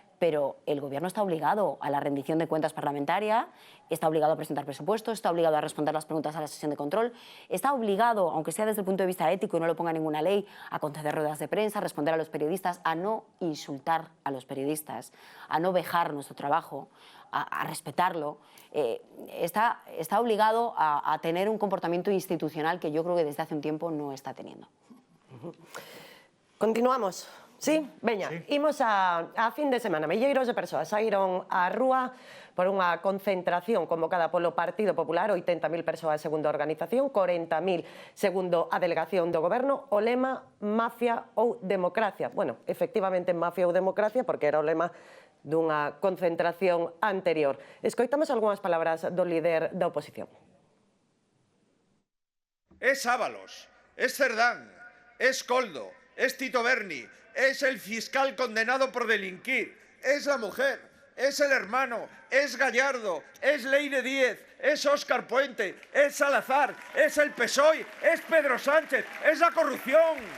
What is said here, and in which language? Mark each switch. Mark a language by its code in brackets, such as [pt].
[es] Pero el Gobierno está obligado a la rendición de cuentas parlamentaria, está obligado a presentar presupuestos, está obligado a responder las preguntas a la sesión de control, está obligado, aunque sea desde el punto de vista ético y no lo ponga ninguna ley, a conceder ruedas de prensa, a responder a los periodistas, a no insultar a los periodistas, a no vejar nuestro trabajo, a respetarlo. Está obligado a tener un comportamiento institucional que yo creo que desde hace un tiempo no está teniendo. Continuamos. [gl] Sí, veña, imos a fin de semana. Milleiros de persoas saíron á rúa por unha concentración convocada polo Partido Popular, 80.000 persoas segundo a organización, 40.000 segundo a delegación do Goberno, o lema mafia ou democracia. Bueno, efectivamente mafia ou democracia, porque era o lema dunha concentración anterior. Escoitamos algunhas palabras do líder da oposición. [es] Es Ábalos, es Cerdán, es Coldo, es Tito Berni, es el fiscal condenado por delinquir, es la mujer, es el hermano, es Gallardo, es Leire Díez, es Óscar Puente, es Salazar, es el PSOE, es Pedro Sánchez, es la corrupción.